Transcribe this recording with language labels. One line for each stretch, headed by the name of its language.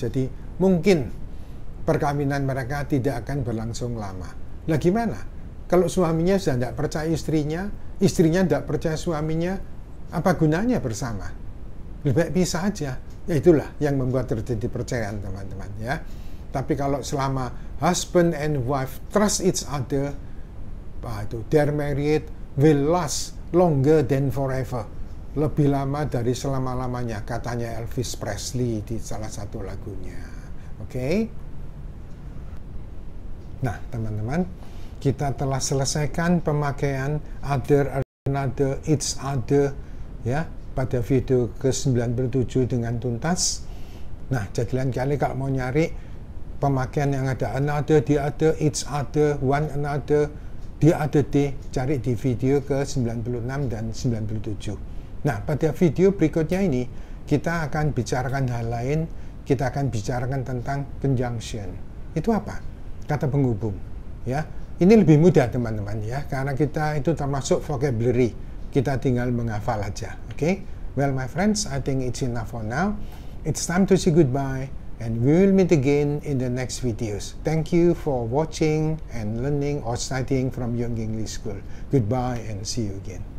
Indonesian: Jadi mungkin perkawinan mereka tidak akan berlangsung lama. Lah gimana? Kalau suaminya sudah tidak percaya istrinya tidak percaya suaminya, apa gunanya bersama? Lebih baik pisah aja. Ya itulah yang membuat terjadi perceraian, teman-teman, ya. Tapi kalau selama
English: husband and wife trust each other,
Indonesian: itu
English: their marriage will last longer than forever.
Indonesian: Lebih lama dari selama-lamanya, katanya Elvis Presley di salah satu lagunya. Oke? Nah, teman-teman, kita telah selesaikan pemakaian other, another, each other, ya, pada video ke-97 dengan tuntas. Nah, jadi lain kali kalau mau nyari pemakaian yang ada another, the other, each other, one another, the other day, cari di video ke-96 dan 97. Nah, pada video berikutnya ini kita akan bicarakan hal lain. Kita akan bicarakan tentang conjunction. Itu apa? Kata penghubung, ya. Ini lebih mudah, teman-teman, ya, karena kita itu termasuk vocabulary. Kita tinggal menghafal aja, oke?
English: Well, my friends, I think it's enough for now. It's time to say goodbye, and we will meet again in the next videos. Thank you for watching and learning or studying from Young English School. Goodbye and see you again.